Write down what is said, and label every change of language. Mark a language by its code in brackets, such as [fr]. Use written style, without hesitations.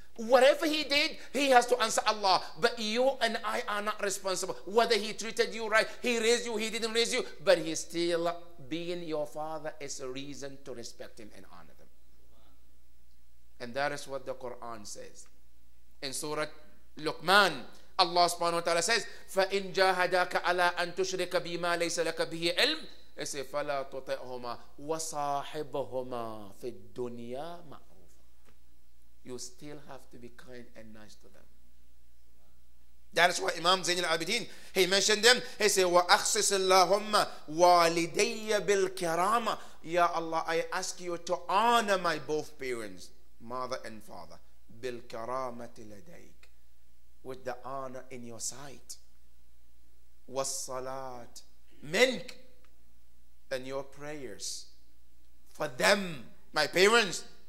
[en] Whatever he did, he has to answer Allah. But you and I are not responsible. Whether he treated you right, he raised you, he didn't raise you, but he still, being your father, is a reason to respect him and honor him. And that is what the Quran says. In Surah Luqman, Allah subhanahu wa ta'ala says, [ar] فَإِن جَاهَدَاكَ عَلَىٰ أَن تُشْرِكَ بِمَا لَيْسَ لَكَ بِهِ عِلْمٍ فَلَا تُطِعْهُمَا وَصَاحِبْهُمَا فِي الدُّنْيَا مَعْرُوفًا. [en] You still have to be kind and nice to them. That is why Imam Zayn al-Abidin, he mentioned them. He said, [ar] وَأَخْصِصِ اللَّهُمَّ وَالِدَيَّ بِالْكِرَامَةِ. [en] Ya Allah, I ask you to honor my both parents, mother and father, [ar] بِالْكَرَامَةِ لَدَيْكَ, [en] with the honor in your sight. [ar] وَالصَّلَاةِ مِنْكَ, [en] and your prayers for them, my parents.